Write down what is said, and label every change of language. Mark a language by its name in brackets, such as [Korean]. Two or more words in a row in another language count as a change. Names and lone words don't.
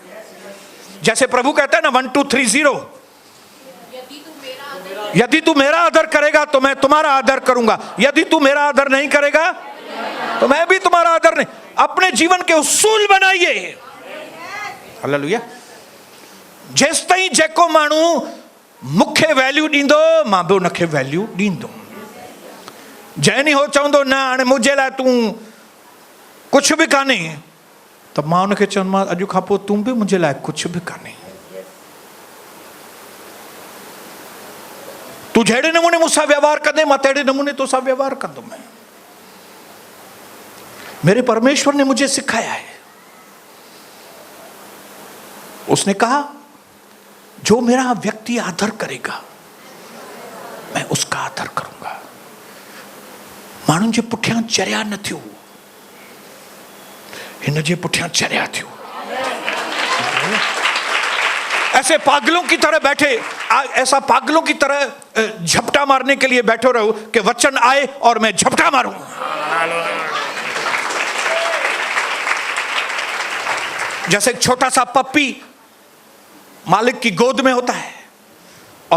[Hindi] जैसे प्रभु कहता है ना 1 2 3 0, यदि तू मेरा आदर करेगा तो मैं तुम्हारा आदर करूंगा, यदि तू मेरा आदर नहीं करेगा तो मैं भी तुम्हारा आदर नहीं। अपने जीवन के उसूल बनाइए। हालेलुया। [Sindhi] जेस ताईं जेको माण्हू मूंखे वैल्यू ॾींदो, मां बि उनखे वैल्यू ॾींदुमि। जंहिं ॾींहुं हो चवंदो न हाणे मुंहिंजे लाइ तूं कुझु बि कान्हे, त मां उनखे चवंदोमांसि अॼु खां पोइ तूं बि मुंहिंजे लाइ कुझु बि कान्हे। तू जहिड़े नमूने मूंसां व्यवहार कंदे, मां तहिड़े नमूने तोसां व्यवहार कंदुमि। [Hindi] मेरे परमेश्वर ने मुझे सिखाया है, उसने कहा जो मेरा व्यक्ति आदर करेगा मैं उसका आदर करूंगा। [Sindhi] माण्हुनि जे पुठियां चरिया न थियो, हिन जे पुठियां चरिया थियो। [Hindi] ऐसे पागलों की तरह बैठे, ऐसा पागलों की तरह झपटा मारने के लिए बैठो रहो कि वचन आए और मैं झपटा मारूं। जैसे एक छोटा सा पप्पी मालिक की गोद में होता है और